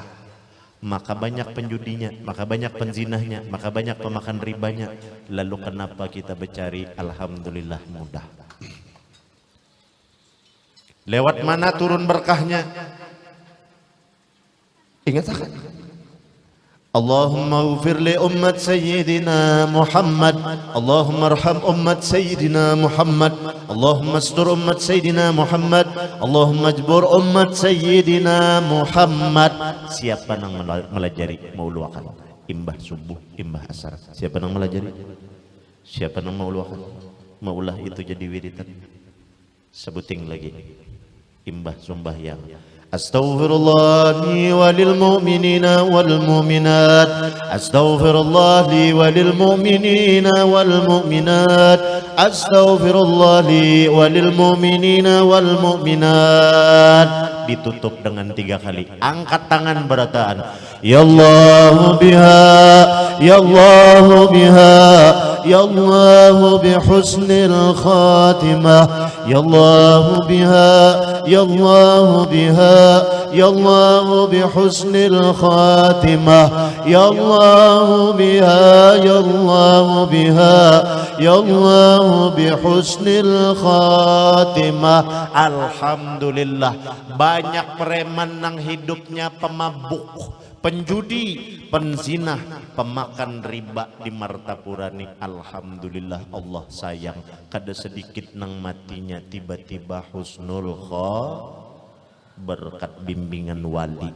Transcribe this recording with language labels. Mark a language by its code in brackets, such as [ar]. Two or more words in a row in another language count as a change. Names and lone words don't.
[bjn] Maka banyak penjudinya, maka banyak penzinahnya, maka banyak pemakan ribanya. Lalu kenapa kita bercari? Alhamdulillah mudah. Lewat mana turun berkahnya? Ingat akan? [ar] اللهم اغفر لأمة سيدنا محمد، اللهم ارحم أمة سيدنا محمد، اللهم استر أمة سيدنا محمد، اللهم اجبر أمة سيدنا محمد. [bjn] Siapa yang melajari mauluakan imbah subuh, imbah asar? Siapa yang melajari? Siapa yang mauluakan? Maulah itu jadi wiridan. Sebuting lagi imbah sumbah yang [ar] أستغفر الله لي وللمؤمنين والمؤمنات, أستغفر الله لي وللمؤمنين والمؤمنات, أستغفر الله لي وللمؤمنين والمؤمنات. [bjn] Ditutup dengan 3 kali. Angkat tangan berataan, [ar] يا الله بها، يا الله بها، يا الله بحسن الخاتمة، يا الله بها، يا الله بها، يا الله بحسن الخاتمة، يا الله بها، يا الله بها، يا الله بحسن الخاتمة. [bjn] Alhamdulillah, banyak preman nang hidupnya pemabuk, penjudi, penzina, pemakan riba di Martapura nih. Alhamdulillah Allah sayang, kada sedikit nang matinya tiba-tiba husnul berkat bimbingan wali.